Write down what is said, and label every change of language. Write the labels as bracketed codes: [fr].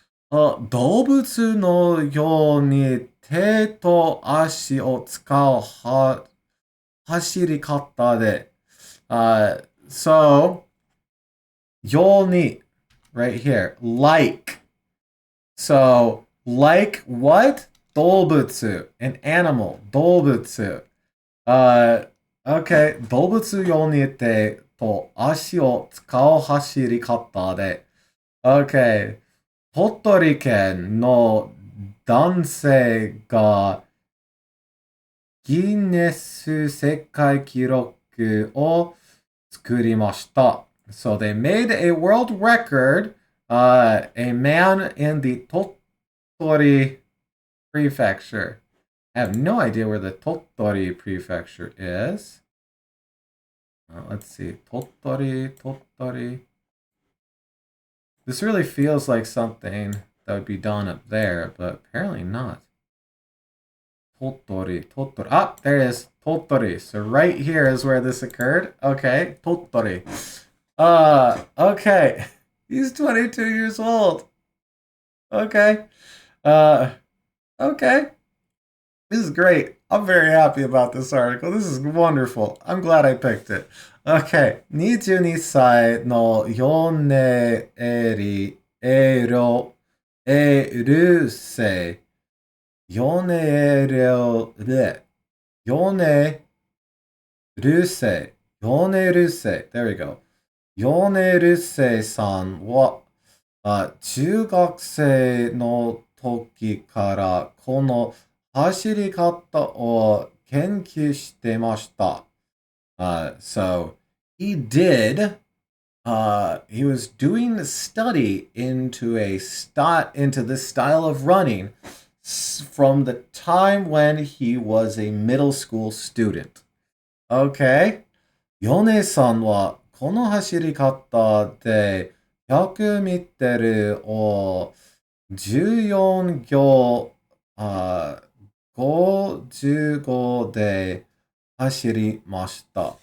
[ja] 動物のように手と足を使う走り方で。 [en] So, ように right here. Like. So, like what? 動物.An animal. 動物. Okay. [ja] 動物用に手と足を使う走り方で。 [en] Okay. [ja] 鳥取県の男性がギネス世界記録を作りました。 [en] So they made a world record. A man in the Tottori prefecture. I have no idea where the Tottori prefecture is. Let's see. Tottori. This really feels like something that would be done up there, but apparently not. Tottori. Ah, there it is. Tottori. So right here is where this occurred. Okay, Tottori. Okay. He's 22 years old. Okay. Okay. This is great. I'm very happy about this article. This is wonderful. I'm glad I picked it. Okay. 22歳のヨネエリエロエルセヨネエロレヨネルセヨネルセ There we go. [ja] ヨネルセさんは中学生の時からこの走り方を研究してました。 [en] So he did. He was doing the study into this style of running from the time when he was a middle school student. Okay. [ja] ヨネさんはこの走り方で100ミットルを14秒55で走りました。